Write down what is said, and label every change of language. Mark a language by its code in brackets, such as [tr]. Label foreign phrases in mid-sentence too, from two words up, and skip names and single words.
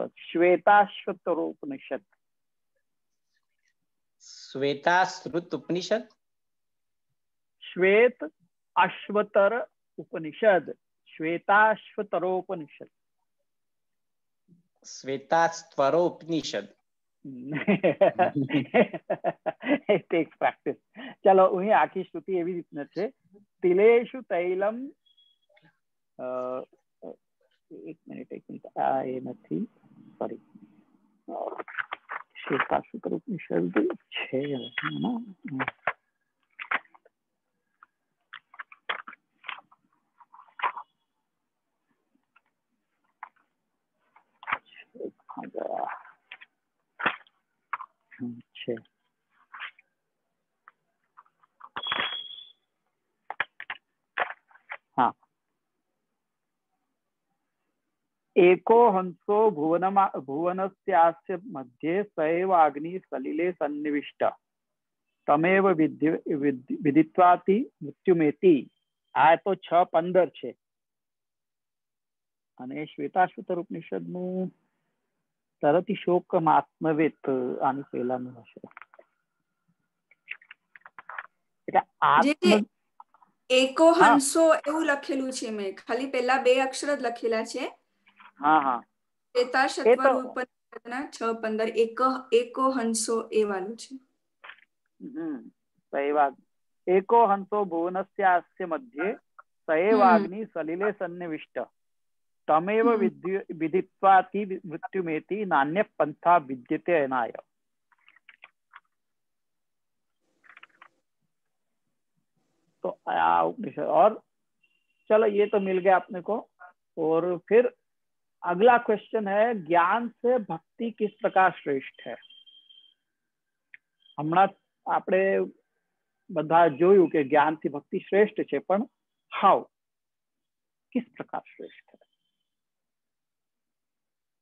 [gu] શ્વેતાશ્વતરોપનિષદ. શ્વેતાશ્રુત ઉપનિષદ. શ્વેત અશ્વતર ઉપનિષદ. શ્વેતાશ્વતરોપનિષદ. શ્વેતાસ્વરોપનિષદ. [en] It takes practice. [gu] ચલો, અહીં આખી શ્રુતિ એવી રીતના છે, [sa] તિલેષુ તૈલમ. [gu] એક મિનિટ, આ એ નથી, સોરી. શ્વેતાશ્વતર ઉપનિષદ છે. છે હા. [sa] एको हंसो भुवनस्यास्य मध्ये सैव अग्नि सलिले सन्निविष्ट तमेव विदित्वाति मृत्युमेति. [gu] આ તો 6:15 છે. અને શ્વેતાશ્વતર ઉપનિષદનું [sa] તરતિ શોકમ આત્મવેત [gu] આની પહેલાનું હશે. એટલે [sa] એકો હંસો [gu] એવું લખેલું છે, મેં ખાલી પહેલા 2 અક્ષર જ લખેલા છે. હા હા, શ્વેતાશ્વતર ઉપનિષદના 6:15 [sa] એકો હંસો [gu] એ વાળું છે. સહી વાત. [sa] एको हंसो भुवनस्यास्य मध्ये सएव अग्नि सलिले सन्निविष्ट तमेव विदित्वाति मृत्युमेति नान्य पंथा विद्यते अनाय. [hi] तो उपनिषद. और चलो, ये तो मिल गया अपने को. और फिर अगला क्वेश्चन है, ज्ञान से भक्ति किस प्रकार श्रेष्ठ है? [gu] हमણાં આપણે બધા જોયું કે જ્ઞાનથી ભક્તિ શ્રેષ્ઠ છે, પણ હાઉ, [hi] किस प्रकार श्रेष्ठ है?